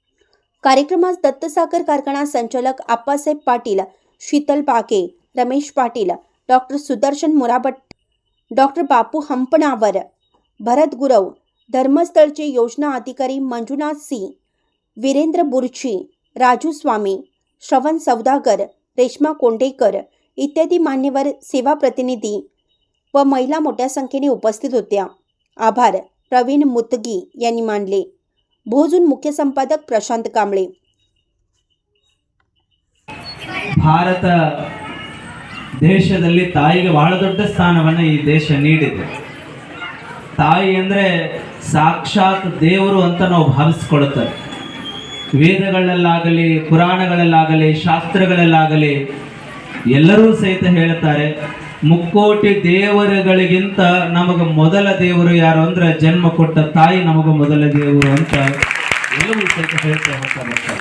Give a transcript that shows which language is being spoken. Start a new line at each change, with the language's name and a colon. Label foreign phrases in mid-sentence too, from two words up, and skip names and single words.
Marathi: कार्यक्रमास दत्तसागर कारखाना संचालक आप्पासाहेब पाटील, शीतल बागे, रमेश पाटील, डॉक्टर सुदर्शन मुराबट, डॉक्टर बापू हंपणावर, भरत गुरव, धर्मस्थळचे योजना अधिकारी मंजुनाथ सी, वीरेंद्र बुर्ची, राजू स्वामी, श्रवण सौदागर, रेश्मा कोंडेकर इत्यादी मान्यवर, सेवा प्रतिनिधी व महिला मोठ्या संख्येने उपस्थित होत्या। आभार प्रवीण मुतगी यांनी मानले। भोजून मुख्य संपादक प्रशांत कांबळे।
Kannada: ಭಾರತ ದೇಶದಲ್ಲಿ ತಾಯಿಗೆ ಬಹಳ ದೊಡ್ಡ ಸ್ಥಾನವನ್ನು ಈ ದೇಶ ನೀಡಿದೆ। ತಾಯಿ ಅಂದರೆ ಸಾಕ್ಷಾತ್ ದೇವರು ಅಂತ ನಾವು ಭಾವಿಸಿಕೊಳ್ಳುತ್ತೇವೆ। ವೇದಗಳಲ್ಲಾಗಲಿ, ಪುರಾಣಗಳಲ್ಲಾಗಲಿ, ಶಾಸ್ತ್ರಗಳಲ್ಲಾಗಲಿ ಎಲ್ಲರೂ ಸಹಿತ ಹೇಳ್ತಾರೆ, ಮುಕ್ಕೋಟಿ ದೇವರುಗಳಿಗಿಂತ ನಮಗೆ ಮೊದಲ ದೇವರು ಯಾರು ಅಂದ್ರೆ ಜನ್ಮ ಕೊಟ್ಟ ತಾಯಿ ನಮಗೆ ಮೊದಲ ದೇವರು ಅಂತ ಎಲ್ಲರೂ ಸಹಿತ ಹೇಳ್ತಾ ಹೋಗ್ತಾರೆ।